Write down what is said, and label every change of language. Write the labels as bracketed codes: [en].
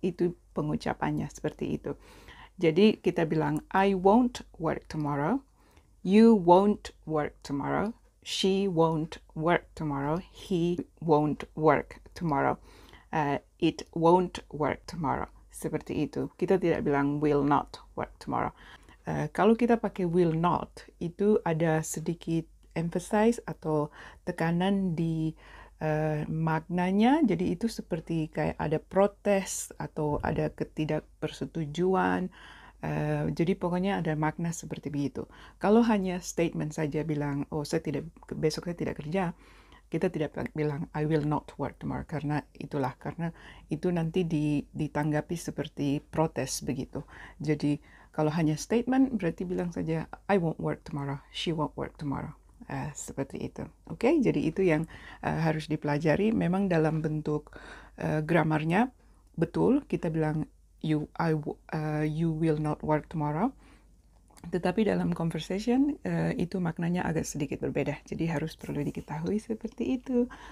[id] Itu pengucapannya seperti itu. Jadi kita bilang [en] I won't work tomorrow. You won't work tomorrow. She won't work tomorrow. He won't work tomorrow. It won't work tomorrow. [id] Seperti itu. Kita tidak bilang [en] will not work tomorrow. [id] Kalau kita pakai will not, itu ada sedikit emphasize atau tekanan di maknanya. Jadi itu seperti kayak ada protes atau ada ketidakpersetujuan. Jadi pokoknya ada makna seperti begitu. Kalau hanya statement saja bilang, oh besok saya tidak kerja, kita tidak bilang [en] I will not work tomorrow, [id] karena itu nanti ditanggapi seperti protes begitu. Jadi kalau hanya statement berarti bilang saja [en] I won't work tomorrow, she won't work tomorrow. [id] Seperti itu. Oke, jadi itu yang harus dipelajari. Memang dalam bentuk gramarnya betul kita bilang [en] you will not work tomorrow. [id] Tetapi dalam conversation itu maknanya agak sedikit berbeda. Jadi harus perlu diketahui seperti itu.